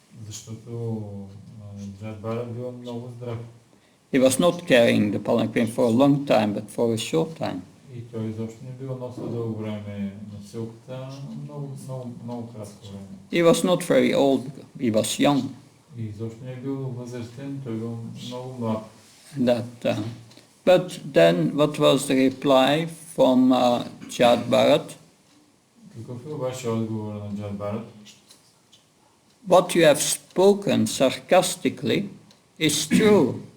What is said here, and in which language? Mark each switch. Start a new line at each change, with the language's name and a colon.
Bulgarian: Защото Джад Барат бил много здрав.
English: He was not carrying the palanquin for a long time, but for a short time.
Bulgarian: И той изобщо не бил носил дълго време носилката, много кратко време.
English: He was not very old, he was young.
Bulgarian: И изобщо не бил възрастен, той бил много млад.
English: But then what was the reply from Jad Bharat?
Bulgarian: Какъв е обаче отговор на Джад Барат?
English: What you have spoken sarcastically is true.